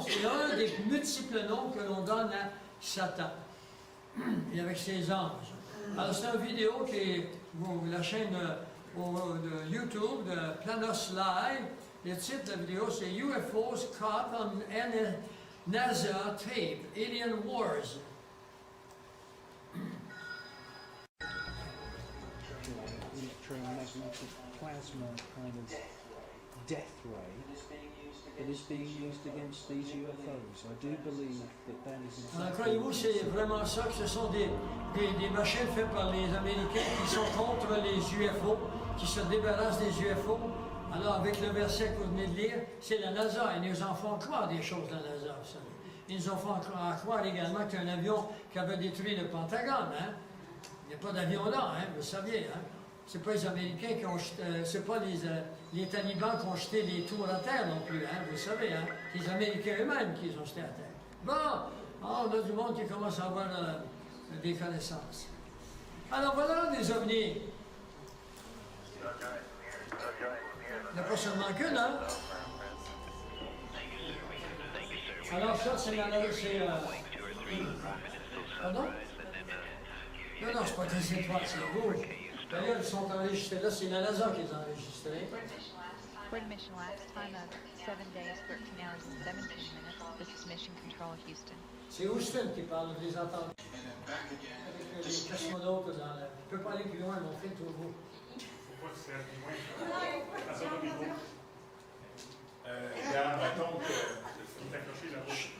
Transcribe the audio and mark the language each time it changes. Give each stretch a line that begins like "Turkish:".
French: C'est un des multiples noms que l'on donne à Satan, et avec ses anges. Alors, c'est une vidéo qui est, la chaîne de YouTube de Planos Live. Le titre de la vidéo, c'est UFOs Caught on NASA Tape, Alien Wars.
English: Electromagnetic plasma kind of death ray that is being used against these UFOs. I do believe that is exactly.
French: Croyez-vous, c'est vraiment ça, que ce sont des machines faites par les Américains qui sont contre les UFO, qui se débarrassent des UFO. Alors, avec le verset que vous venez de lire, c'est la NASA, et nous en font croire des choses, la NASA, vous savez. Ils nous ont fait croire également que c'est un avion qui avait détruit le Pentagone. Hein? Il n'y a pas d'avion là, hein? Vous saviez. Hein? Ce n'est pas les Américains qui ont c'est pas les talibans qui ont jeté les tours à terre non plus, hein? Vous savez. Hein? C'est les Américains eux-mêmes qui les ont jetés à terre. Bon, on a du monde qui commence à avoir des connaissances. Alors voilà des ovnis. Il n'y a pas seulement qu'une, hein? Alors ça, c'est la... Pardon? Non, c'est pas très étroit, c'est beau. D'ailleurs, ils sont enregistrés là, c'est la NASA qui les a enregistrés.
English: Reported mission last time of 7 days, 13 hours and 17 minutes. This is Mission Control Houston.
French: C'est Houston qui parle, je les entends. Avec les cosmonautes dans la... Je ne peux pas aller plus loin, mon fils, tout beau. Faut pas se faire plus loin. À son niveau. Il y a un bâton qui est accroché là-haut.